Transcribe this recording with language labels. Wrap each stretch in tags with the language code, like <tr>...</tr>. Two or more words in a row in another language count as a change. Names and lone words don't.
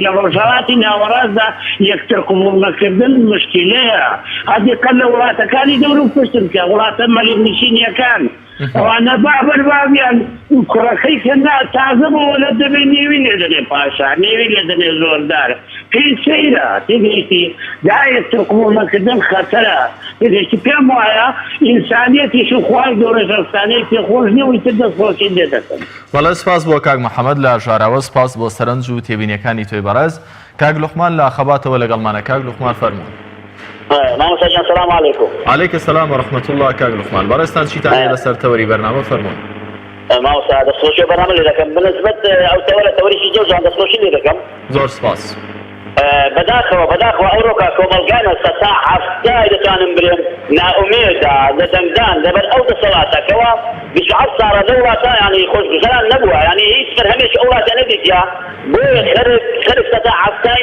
<ckb>لە ڕۆژهەڵاتی ناوەڕاستدا یەکتر قبوڵ نەکردن مشکلەیە هەدیقەت لە وڵاتەکانی دەور و پشتن کە وڵاتە مەلیگنشینیەکان ئەوانە بابەربابیان کوڕەکەی کە تازە بەوە لە دەبێ نێوی لێ دەنێ پاشا نێوی لێ دەنێ زۆردار پێی سەیرە تێگەیشتی دا یەکتر قبوڵ نەکردن خەتەرە تێگەیشتی پێم وایە ئینسانیەتیش و خوای گەورە شەخسانەی پێخۆش نییە و ئیتر دەستخۆشی لێ دەکەن. وەڵا سپاس بۆ کاک محەممەد لە ژاراوە سپاس بۆ سەرنج و تێبینیەکانی تۆی بەڕێز کاک لوقمان لە خەباتەوە لەگەڵمانە کاک لوقمان فەرموون.</ckb> <ar>مامۆستاجان سلام علیکم. علیکم السلام ورحمة الله</ar> <ckb>کاک لوقمان بەڕێستان چیتان هەیە لەسەر تەوەری بەرنامە فەرموون. مامۆستا دەستخۆشی بەرنامە لێ دەکەم بنسبەت ئەو تەوەریشی جۆزان دەستخۆشی لێ دەکەم. زۆر سپاس. بەداخەوە ئەو ڕۆکە کۆمەلگانە سەتا هەفتای دەتوانم برێن نائومێدا لە دەنگدان لەبەر ئەو دەسەڵاتەکەوە 27 ساڵە لە وڵاتە یعنی خۆشگوزەران نەبووە یعنی هیچ هەمێش ئەو وڵاتە نەدیتیا بۆیە خەرک سەتا هەفتای</ckb>